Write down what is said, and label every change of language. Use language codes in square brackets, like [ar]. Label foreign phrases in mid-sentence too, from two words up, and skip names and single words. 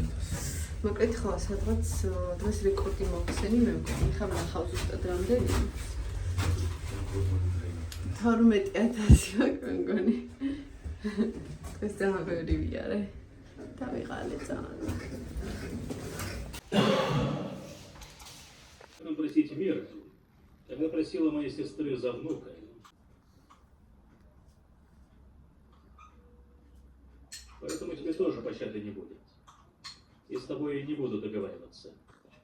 [ka] მოკლედ ხო, სადღაც დღეს რეკორდი მოგხსენი მე უკვე. ეხლა ვნახავ ზუსტად რამდენია. 12,000 მაქვს მე მგონი. ეს ძალიან ბევრი ვიარე. დავიღალე ძალიან. [ru] Простите, Вера, когда просила моей сестры за внука. Поэтому тебе тоже пощады не будет. И с тобой не буду договариваться.